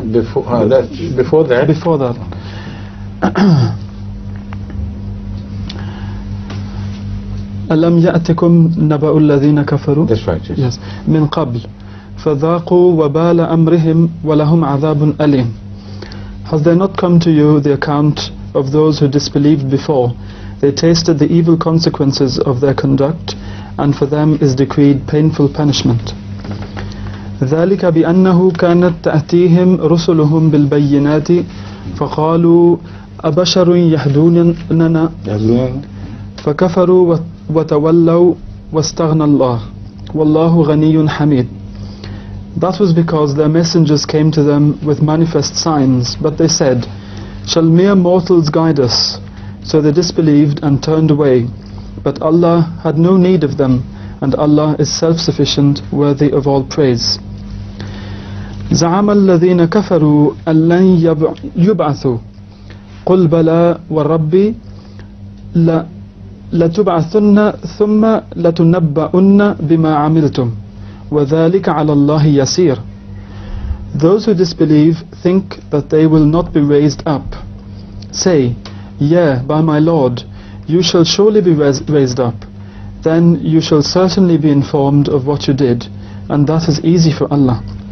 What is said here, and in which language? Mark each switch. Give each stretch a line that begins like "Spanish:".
English: Before that. Before that.
Arabic: ألم يأتكم نبأ الذين كفروا.
English: That's right. Yes.
Arabic: من قبل فذاقوا وبال أمرهم ولهم عذاب أليم.
English: Has there not come to you the account of those who disbelieved before? They tasted the evil consequences of their conduct, and for them is decreed painful punishment.
Arabic: ذلك بأنه كانت تأتيهم رسلهم بالبينات فقالوا أبشر يهدوننا فكفروا وتولوا واستغنى الله والله غني حميد.
English: That was because their messengers came to them with manifest signs, but they said, shall mere mortals guide us? So they disbelieved and turned away. But Allah had no need of them, and Allah is self-sufficient, worthy of all praise.
Arabic: زعم الذين كفروا أن لن يبعثوا قل بلى وربي لتبعثن ثم لتنبؤن بما عملتم وَذَلِكَ عَلَى اللَّهِ يَسِيرٌ.
English: Those who disbelieve think that they will not be raised up. Say, yeah, by my Lord, you shall surely be raised up. Then you shall certainly be informed of what you did, and that is easy for Allah.